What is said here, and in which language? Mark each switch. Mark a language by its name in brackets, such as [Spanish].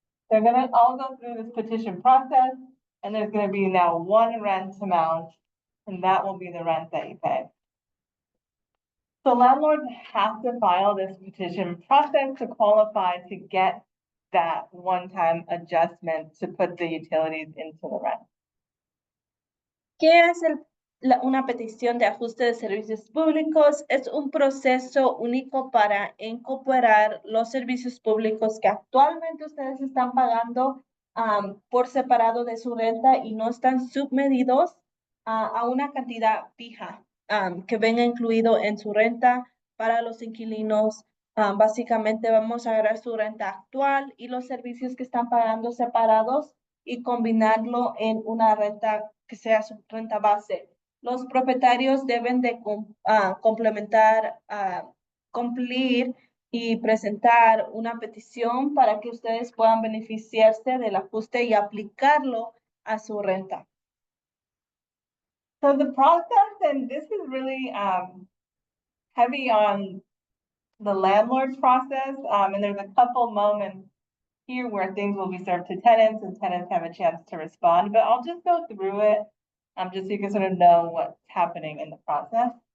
[English] They're gonna all go through this petition process, and there's gonna be now one rent amount, and that will be the rent that you pay. So landlords have to file this petition process to qualify to get that one-time adjustment to put the utilities into the rent. [Spanish] ¿Qué es una petición de ajuste de servicios públicos? Es un proceso único para incorporar los servicios públicos que actualmente ustedes están pagando por separado de su renta y no están submedidos a una cantidad fija que venga incluido en su renta para los inquilinos. Básicamente vamos a agarrar su renta actual y los servicios que están pagando separados y combinarlo en una renta que sea su renta base. Los propietarios deben de complementar, cumplir y presentar una petición para que ustedes puedan beneficiarse del ajuste y aplicarlo a su renta. [English] So the process, and this is really heavy on the landlord's process, and there's a couple moments here where things will be served to tenants and tenants have a chance to respond, but I'll just go through it just so you can sort of know what's happening in the process.